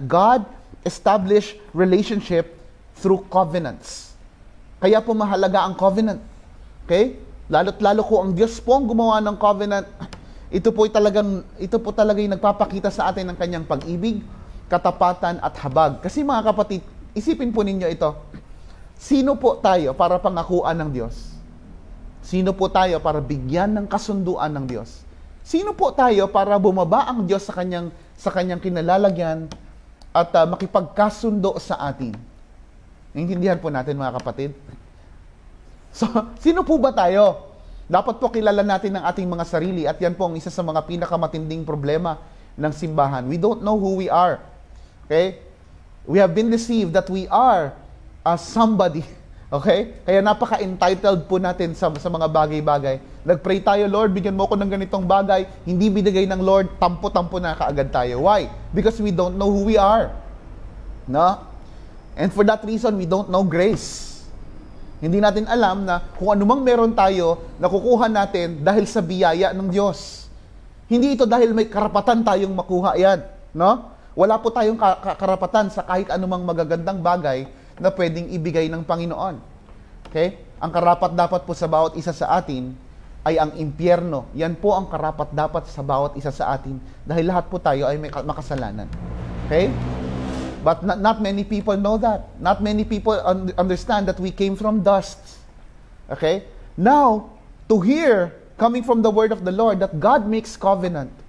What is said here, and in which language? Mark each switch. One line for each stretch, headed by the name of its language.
English: God established relationship through covenants.
Filipino: Kaya po mahalaga ang covenant. Okay? Lalo't lalo ko ang Diyos po ang gumawa ng covenant. Ito po talaga yung nagpapakita sa atin ng kanyang pag-ibig, katapatan at habag. Kasi mga kapatid, isipin po ninyo ito. Sino po tayo para pangakuan ng Diyos? Sino po tayo para bigyan ng kasunduan ng Diyos? Sino po tayo para bumaba ang Diyos sa kanyang kinalalagyan at makipagkasundo sa atin? Naintindihan po natin, mga kapatid? So, sino po ba tayo Dapat po kilala natin ang ating mga sarili at yan po ang isa sa mga pinakamatinding problema ng simbahan.
English: We don't know who we are. Okay? We have been deceived that we are somebody. Okay?
Filipino: Kaya napaka-entitled po natin sa mga bagay-bagay. Nag-pray tayo, Lord, bigyan mo ko ng ganitong bagay. Hindi binigay ng Lord, tampo-tampo na kaagad tayo.
English: Why? Because we don't know who we are. No? And for that reason, we don't know grace.
Filipino: Hindi natin alam na kung anumang meron tayo, nakukuha natin dahil sa biyaya ng Diyos. Hindi ito dahil may karapatan tayong makuha yan. No? Wala po tayong karapatan sa kahit anumang magagandang bagay na pwedeng ibigay ng Panginoon. Okay? Ang karapat dapat po sa bawat isa sa atin ay ang impyerno. Yan po ang karapat dapat sa bawat isa sa atin dahil lahat po tayo ay may makasalanan. Okay?
English: But not many people know that. Not many people understand that we came from dust. Okay? Now, to hear, coming from the word of the Lord, that God makes covenant.